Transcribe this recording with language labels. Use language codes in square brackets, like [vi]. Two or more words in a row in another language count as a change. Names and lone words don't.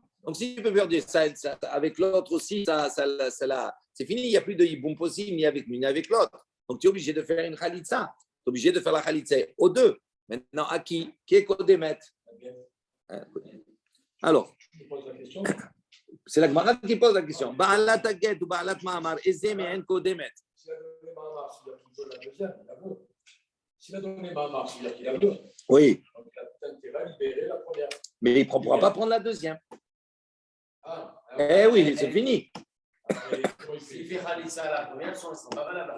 [fr] Donc si tu peux faire ça avec l'autre aussi, c'est fini, il n'y a plus de hiboum possible ni avec l'une ni avec l'autre. Donc tu es obligé de faire une khalitsa. Tu es obligé de faire la khalitsa aux deux. Maintenant, à qui? Qui est Kodemet? Alors, c'est la Gemara qui pose la question. [he] בעלת הגט או בעלת מאמר איזו מהן קודמת. [fr] S'il a donné Mahamar, c'est-à-dire qu'il a donné Mahamar, c'est-à-dire qu'il a veut. Oui. Donc il a tout intérêt à libérer la première. Mais il ne pourra pas prendre la deuxième. Oui, c'est fini. S'il fait Khalissa à la première, ils ne sont pas valables.